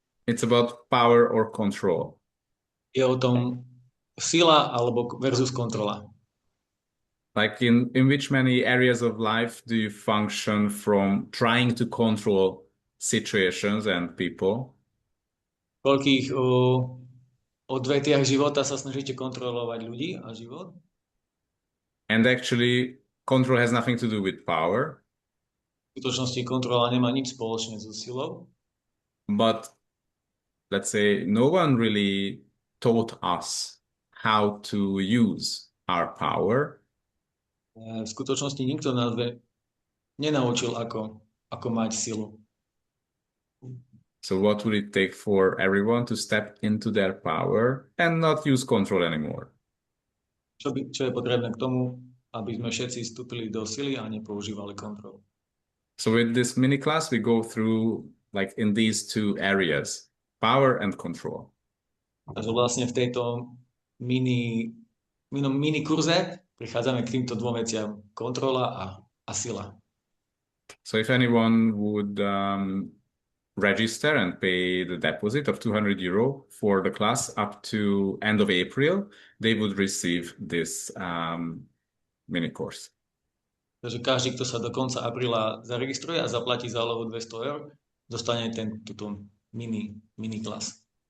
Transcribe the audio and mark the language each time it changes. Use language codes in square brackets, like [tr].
[en] It's about power or control. [sk] Je o tom sila alebo versus kontrola. [en] Like in which many areas of life do you function from trying to control situations and people? [sk] V koľkých odvetiach života sa snažíte kontrolovať ľudí a život? [en] And actually, control has nothing to do with power, [sk] V skutočnosti kontrola nemá nič spoločné so silou, [en] but let's say no one really taught us how to use our power. [sk] v skutočnosti nikto nás nenaučil, ako mať silu. [en] So what would it take for everyone to step into their power and not use control anymore? [sk] Čo je potrebné k tomu, aby sme všetci vstúpili do sily a nepoužívali kontrolu. [en] So with this mini class, we go through like in these two areas, power and control. [sk] Takže vlastne v tejto mini kurze prichádzame k týmto dvom veciam. Kontrola a sila. [en] So if anyone would register and pay the deposit of 200 euro for the class up to end of April, they would receive this mini course. [sk] Takže každý, kto sa do konca apríla zaregistruje a zaplatí zálohu 200 eur, dostane túto mini klas.